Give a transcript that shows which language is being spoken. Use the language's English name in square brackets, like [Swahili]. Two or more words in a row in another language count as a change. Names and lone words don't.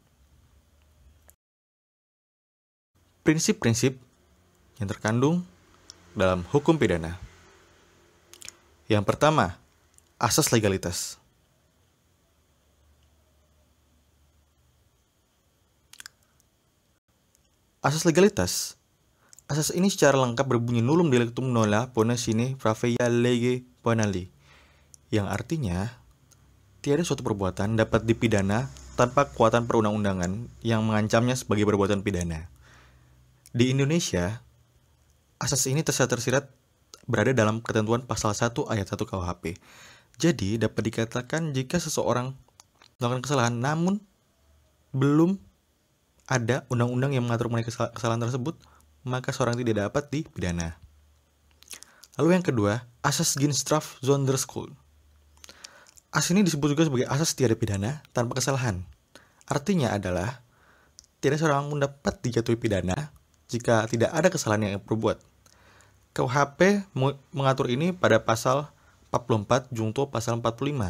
[Indonesian] Prinsip-prinsip yang terkandung dalam hukum pidana. Yang pertama, asas legalitas. Asas legalitas. Asas ini secara lengkap berbunyi [Latin] nullum delictum nolla pone sine praevia lege penali, [Indonesian] yang artinya tiada suatu perbuatan dapat dipidana tanpa kekuatan perundang-undangan yang mengancamnya sebagai perbuatan pidana. Di Indonesia, asas ini tersirat berada dalam ketentuan pasal 1 ayat 1 KUHP. Jadi dapat dikatakan jika seseorang melakukan kesalahan namun belum ada undang-undang yang mengatur mengenai kesalahan tersebut, maka seorang tidak dapat dipidana. Lalu yang kedua, asas [Dutch] ginstraf zonder schuld. [Indonesian] Asas ini disebut juga sebagai asas tiada pidana tanpa kesalahan. Artinya adalah tidak seorang pun dapat dijatuhi pidana jika tidak ada kesalahan yang berbuat. KUHP mengatur ini pada pasal 44 junto pasal 45.